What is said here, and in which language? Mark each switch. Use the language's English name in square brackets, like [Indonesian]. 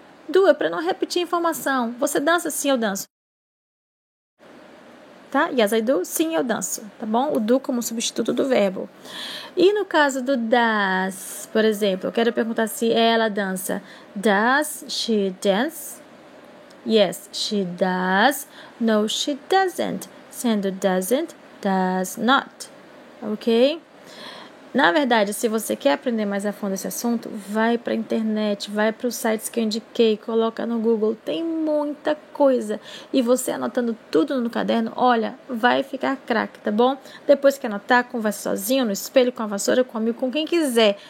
[Portuguese] Do é para não repetir a informação. Você dança? Sim, eu danço. Tá? [English] Yes, I do. [Portuguese] Sim, eu danço. Tá bom? O do como substituto do verbo. E no caso do does, por exemplo, eu quero perguntar se ela dança. [English] Does she dance? Yes, she does. No, she doesn't. [Portuguese] Sendo [English] doesn't, does not. Ok? [Portuguese] Na verdade, se você quer aprender mais a fundo esse assunto, vai para a internet, vai para os sites que eu indiquei, coloca no Google, tem muita coisa. E você anotando tudo no caderno, olha, vai ficar craque, tá bom? Depois que anotar, conversa sozinho, no espelho, com a vassoura, com amigo, com quem quiser.